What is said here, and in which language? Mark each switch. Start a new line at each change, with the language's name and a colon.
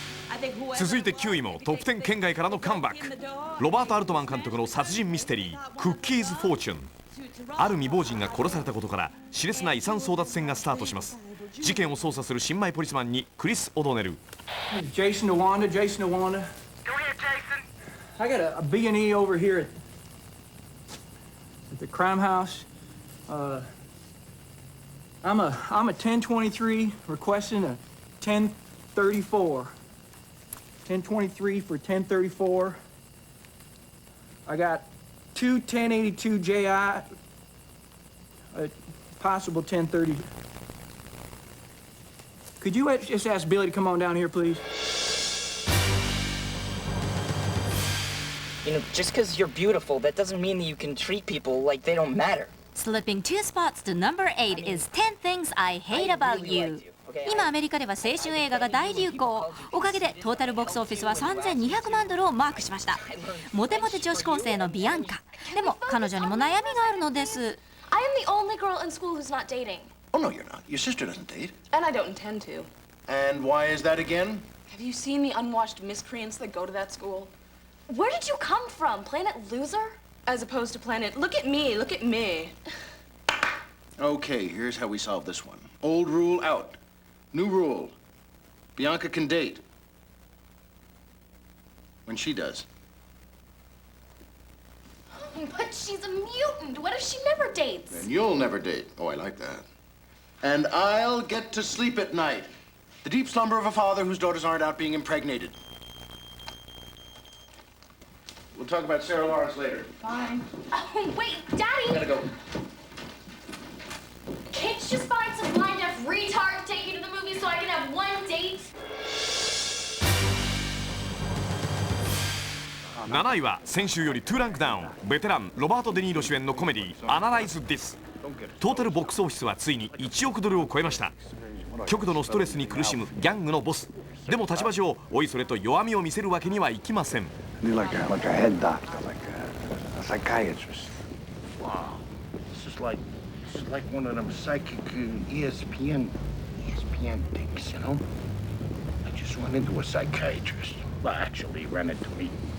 Japanese: I 続いて9位もトップ10圏外からのカムバック。ロバート・アルトマン監督の殺人ミステリークッキーズ・フォーチュン。ある未亡人が殺されたことから熾烈な遺産争奪戦がスタートします。事件を捜査する新米ポリスマンにクリス・オドネル。
English: Jason to Wanda. Go ahead, Jason. I got a B&E over here at the crime house. I'm a 1023 requesting a 1034. 1023 for 1034. I got two 1082 JI, a possible 1030. Could you just ask Billy to come on down here, please? You know, just because you're beautiful, that doesn't mean that you can treat people like they don't matter. Slipping 2 spots to number 8 is 10 Things I Hate About You.
Japanese: 今アメリカでは青春映画が大流行。おかげでトータルボックスオフィスは3200万ドルをマークしました。モテモテ女子高生のビアンカ。でも彼女にも悩みがあるのです。
English: I am the only girl in school who's not dating. Oh, no, you're not. Your sister doesn't date. And I don't intend to. And why is that again? Have you seen the unwashed miscreants that go to that school? Where did you come from? Planet Loser? As opposed to Planet, look at me, look at me. Okay, here's how we solve this one. Old rule out. New rule. Bianca can date. When she does. But she's a mutant. What if she never dates? Then you'll never date. Oh, I like that. And I'll get to sleep at night. The deep slumber of a father whose daughters aren't out being impregnated. We'll talk about Sarah Lawrence later. Fine. Oh, wait, Daddy! Gotta go. Can't you just find some blind deaf retard to take you to the movie so I can have one date?
Japanese: 7位は先週より2ランクダウン。ベテランロバート・デ・ニーロ主演のコメディアナライズ・ディス。トータルボックスオフィスはついに1億ドルを超えました。極度のストレスに苦しむギャングのボス。でも立場上おいそれと弱みを見せるわけにはいきません。
English: Like a head doctor, like a psychiatrist. Wow, this is like one of them psychic ESPN things, you know? I just run into a psychiatrist. Well, actually, he ran into me.